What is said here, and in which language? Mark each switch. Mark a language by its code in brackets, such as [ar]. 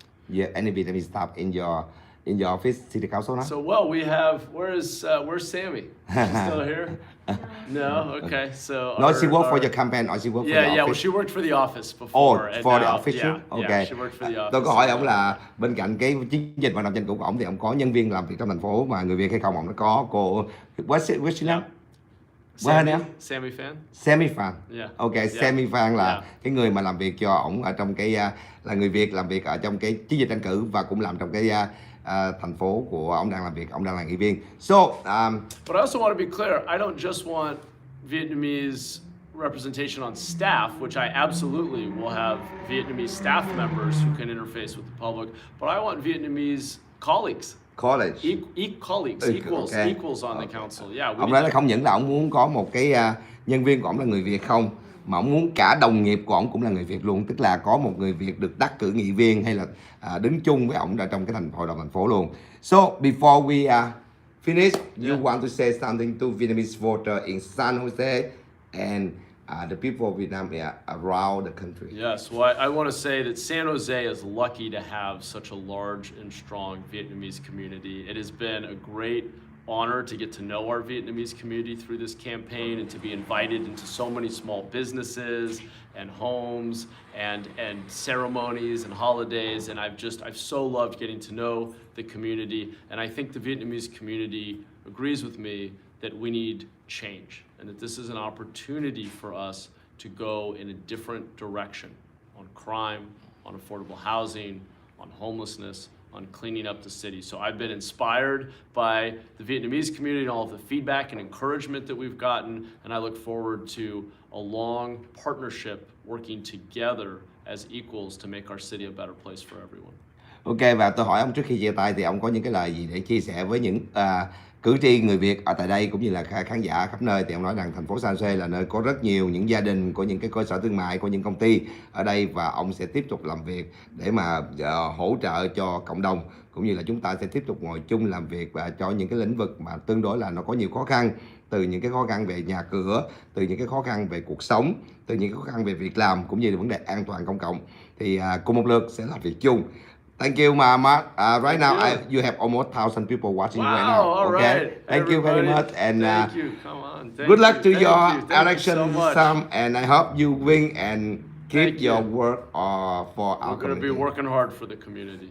[en] You have any Vietnamese staff in your office, city council now? So we have. Where's Sammy? She's still here? No. Okay. So no, she worked for your campaign, or she worked for the office? Yeah. Well, she worked for the office before. Oh, for the office too? Yeah, Okay. Yeah, she worked for the office. [vi] Tôi có hỏi ông là bên cạnh cái chiến dịch vận động tranh cử của ông thì ông có nhân viên làm việc trong thành phố mà người Việt hay không? Ông đã có cô [en] what's your name? Sammy Fan. Sammy Fan. Yeah. Ok, Yeah. [vi] Sammy Fan là [en] Yeah. [vi] cái người mà làm việc cho ổng ở trong cái là người Việt làm việc ở trong cái chiến dịch tranh cử và cũng làm trong cái thành phố của ông đang làm việc, ông đang là nghị viên. [en] So, but I also want to be clear, I don't just want Vietnamese representation on staff, which I absolutely will have Vietnamese staff members who can interface with the public, but I want Vietnamese colleagues. College. Colleagues, equals on the council. Yeah. Ông nói là không những là ông muốn có một cái nhân viên của ông là người Việt không, mà ông muốn cả đồng nghiệp của ông cũng là người Việt luôn, tức là có một người Việt được đắc cử nghị viên hay là đứng chung với ông ở trong cái hội đồng thành phố luôn. So before we finish, you want to say something to Vietnamese voter in San Jose and the people of Vietnam around the country? Yes, well, I want to say that San Jose is lucky to have such a large and strong Vietnamese community. It has been a great honor to get to know our Vietnamese community through this campaign and to be invited into so many small businesses and homes and ceremonies and holidays, and I've so loved getting to know the community, and I think the Vietnamese community agrees with me that we need change and that this is an opportunity for us to go in a different direction on crime, on affordable housing, on homelessness, on cleaning up the city. So I've been inspired by the Vietnamese community and all of the feedback and encouragement that we've gotten, and I look forward to a long partnership working together as equals to make our city a better place for everyone. [vi] Ok, và tôi hỏi ông trước khi chia tay thì ông có những cái lời gì để chia sẻ với những cử tri người Việt ở tại đây cũng như là khán giả khắp nơi. Thì ông nói rằng thành phố San Jose là nơi có rất nhiều những gia đình, có những cái cơ sở thương mại, có những công ty ở đây, và ông sẽ tiếp tục làm việc để mà hỗ trợ cho cộng đồng, cũng như là chúng ta sẽ tiếp tục ngồi chung làm việc và cho những cái lĩnh vực mà tương đối là nó có nhiều khó khăn, từ những cái khó khăn về nhà cửa, từ những cái khó khăn về cuộc sống, từ những cái khó khăn về việc làm, cũng như là vấn đề an toàn công cộng, thì cùng một lượt sẽ làm việc chung. [en] Thank you, Matt. Right now, you have almost 1,000 people watching you right now. All okay. right. Thank you very much, and thank you. Come on. good luck to your election, Sam. And I hope you win and keep Thank you. your work for We're our going to be community. working hard for the community.